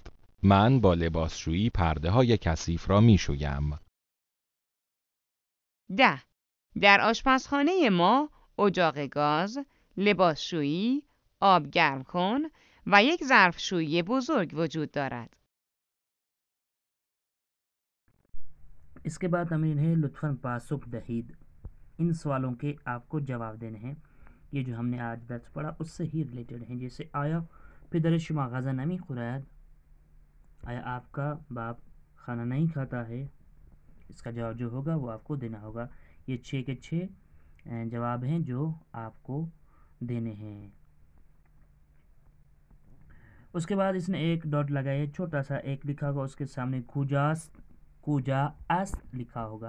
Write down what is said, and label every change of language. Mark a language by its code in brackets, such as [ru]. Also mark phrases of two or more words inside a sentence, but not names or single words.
[fa] من با لباسشویی پرده های کثیف را می شویم. 10. در آشپزخانه ما اجاق گاز، لباسشویی، آب گرم کن و یک ظرفشویی بزرگ وجود دارد. [ur] اس کے بعد ہمیں انہیں [fa] لطفاً پاسخ دہید. [ur] ان سوالوں کے آپ کو جواب دینے ہیں. یہ جو ہم نے آج درس پڑھا اس سے ہی ریلیٹڈ ہیں. جیسے [fa] آیا پدر شما غذا نمی خورد، [ur] آیا آپ کا باپ کھانا نہیں کھاتا ہے؟ اس کا جواب جو ہوگا وہ آپ کو دینا ہوگا. یہ 6 کے 6 جواب ہیں جو آپ کو دینے ہیں. اس کے بعد اس نے ایک ڈاٹ لگایا، چھوٹا سا ایک لکھا ہوگا، اس کے سامنے [fa] کوجا است [ur] لکھا ہوگا.